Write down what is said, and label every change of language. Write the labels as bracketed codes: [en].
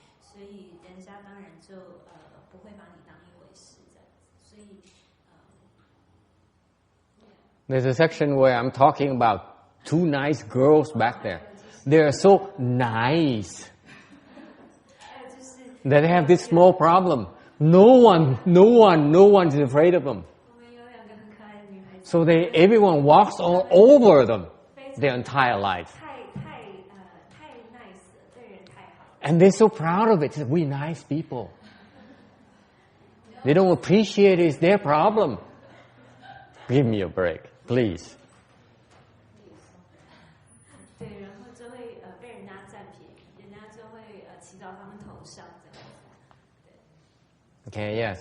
[zh] 所以人家当然就不会把你当一回事这样子。所以 [en] There's a section where I'm talking about two nice girls back there. They are so nice. They have this small problem. No one is afraid of them. [zh] 我们有两个很可爱的女孩子， [en] So everyone walks all over them their entire life. [zh] 太 nice 了，对人太好。 [en] And they're so proud of it. We're nice people. They don't appreciate it. It's their problem. Give me a break, please. [zh] 对，然后就会被人家占便宜，人家就会骑到他们头上这样子。